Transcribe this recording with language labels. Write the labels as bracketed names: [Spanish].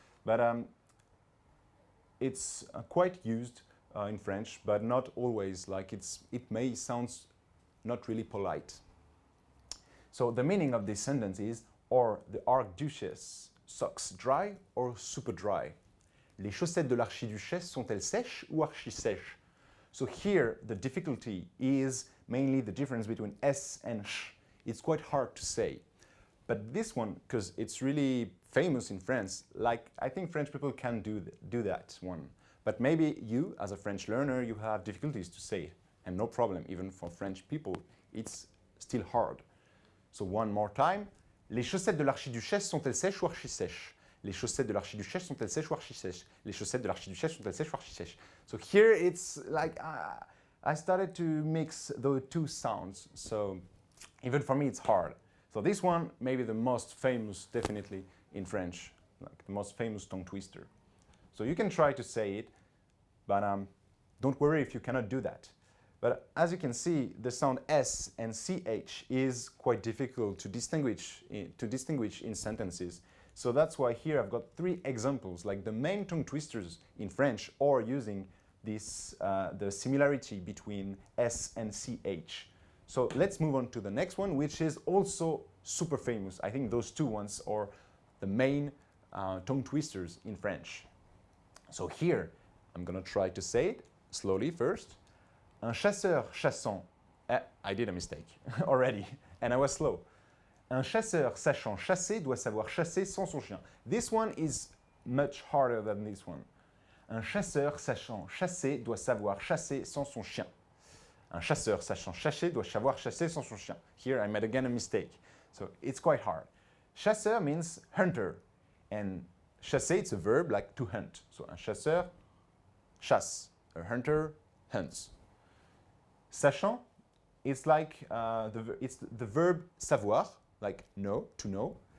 [English] But it's quite used in French, but not always. Like it may sound not really polite. So the meaning of this sentence is, or the archduchess socks dry or super dry. [French] Les chaussettes de l'archiduchesse sont-elles sèches ou archi-sèches? [English] So here the difficulty is mainly the difference between S and sh. It's quite hard to say. But this one, because it's really famous in France, like I think French people can do that one. But maybe you, as a French learner, you have difficulties to say it. And no problem, even for French people, it's still hard. So one more time. [French] Les chaussettes de l'archiduchesse sont-elles sèches ou archi-sèches? Les chaussettes de l'archiduchesse sont-elles sèches ou archi-sèches? Les chaussettes de l'archiduchesse sont-elles sèches ou archi-sèches? [English] So here it's like I started to mix the two sounds. So even for me it's hard. So this one may be the most famous, definitely, in French, like the most famous tongue twister. So you can try to say it, but don't worry if you cannot do that. But as you can see, the sound S and CH is quite difficult to distinguish in sentences. So that's why here I've got three examples, like the main tongue twisters in French, or using this, the similarity between S and CH. So let's move on to the next one, which is also super famous. I think those two ones are the main tongue twisters in French. So here, I'm gonna try to say it slowly first. [French] Un chasseur chassant, [English] I did a mistake already, and I was slow. [French] Un chasseur sachant chasser doit savoir chasser sans son chien. [English] This one is much harder than this one. [French] Un chasseur sachant chasser doit savoir chasser sans son chien. Un chasseur sachant chasser doit savoir chasser sans son chien. [English] Here I made again a mistake. So it's quite hard. Chasseur means hunter, and chasser, it's a verb like to hunt. So [French] un chasseur chasse, [English] a hunter hunts. Sachant, it's like it's the verb savoir, like know, to know.